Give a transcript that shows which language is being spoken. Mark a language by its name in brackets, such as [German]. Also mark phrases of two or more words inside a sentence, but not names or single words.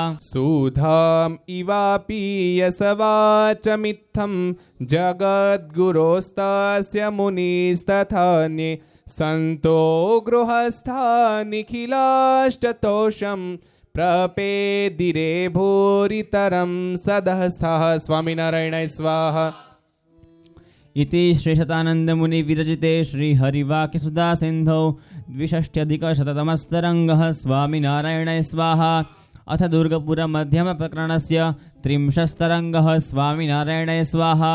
[Sanskrit] સુધામ ઇવાપીયસવાચમિત્થમ જગદ્ગુરોસ્તસ્ય મુનિಸ್ತથાન્યે સંતો ગૃહસ્થા નિખિલાષ્ટતોષમ પ્રપેદિરે ભૂરિતરમ સદહસ્થઃ સ્વામિનારાયણાય સ્વાહા. इति श्रीशतानन्दमुनिविरचिते श्रीहरिवाक्यसुधासिन्धौ द्विषष्ट्यधिकशततमस्तरङ्गः स्वामिनारायणाय स्वाहा. अथ दुर्गपुरमध्यमप्रकरणस्य त्रिंशस्तरङ्गः स्वामिनारायणाय स्वाहा.